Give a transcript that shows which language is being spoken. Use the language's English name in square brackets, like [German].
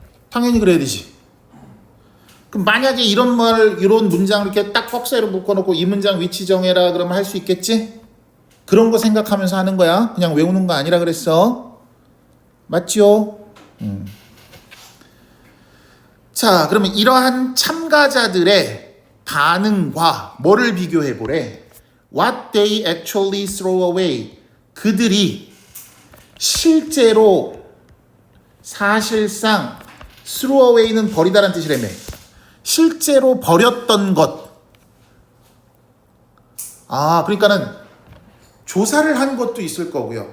[Korean] 당연히 그래야 되지. 그럼 만약에 이런 문장을 이렇게 딱 꺽쇠로 묶어놓고 이 문장 위치 정해라 그러면 할 수 있겠지? 그런 거 생각하면서 하는 거야. 그냥 외우는 거 아니라 그랬어. 맞지요? 자, 그러면 이러한 참가자들의 반응과 뭐를 비교해 보래? [English] What they actually throw away. [Korean] 그들이 실제로 사실상 [English] throw away [Korean] 는 버리다라는 뜻이라며. 실제로 버렸던 것. 아, 그러니까는 조사를 한 것도 있을 거고요.